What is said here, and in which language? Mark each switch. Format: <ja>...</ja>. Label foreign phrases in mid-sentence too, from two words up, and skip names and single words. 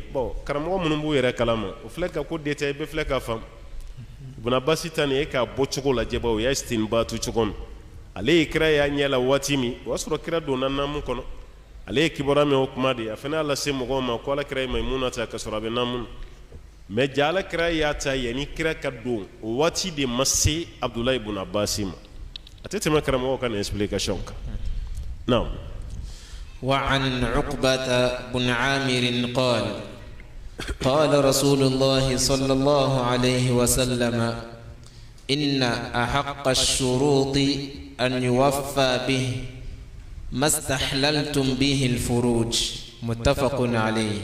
<bm>bon karamɔgɔ minnu b'u yɛrɛ kalama o filɛ ka ko détail bɛɛ filɛ k'a faamu Ibn Abbas ta nin e k'a bɔ cogo lajɛ baw o y'a istinbatu cogo min ale ye kira y'a ɲɛ la waati min o y'a sɔrɔ kira donna naamu kɔnɔ ale ye kibaruya mɛn o kuma de a fana y'a lase mɔgɔw ma ko alakira ye Maimuna ta ka sɔrɔ a bɛ naamu mais ja alakira y'a ta yanni kira ka don o waati de ma se Abdulayi ibn Abbas ma a tɛ tɛmɛ karamɔgɔw ka nin explication kan naam.</bm> <ar>وعن عقبة بن عامر قال قال رسول الله صلى الله عليه وسلم إن أحق الشروط أن يوفى به ما استحللتم به الفروج متفق عليه.</ar>